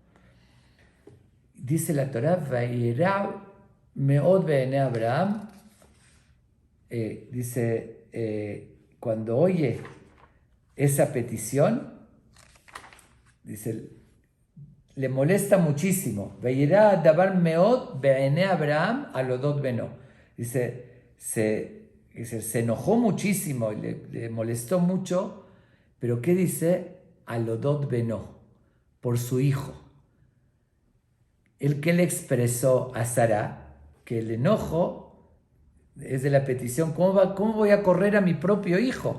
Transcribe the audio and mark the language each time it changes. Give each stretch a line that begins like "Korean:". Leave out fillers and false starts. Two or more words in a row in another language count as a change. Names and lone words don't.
Spanish: Dice la Torá,
Hebrew: וירע מאד בעיני אברהם,
Spanish: cuando oye esa petición, dice, le molesta muchísimo.
Hebrew: וירע הדבר מאד בעיני אברהם על אודות בנו.
Spanish: Se enojó muchísimo y le molestó mucho, pero ¿qué dice?
Hebrew: על אודות בנו.
Spanish: por su hijo. El que le expresó a Sara que el enojo es de la petición, ¿cómo voy a correr a mi propio hijo?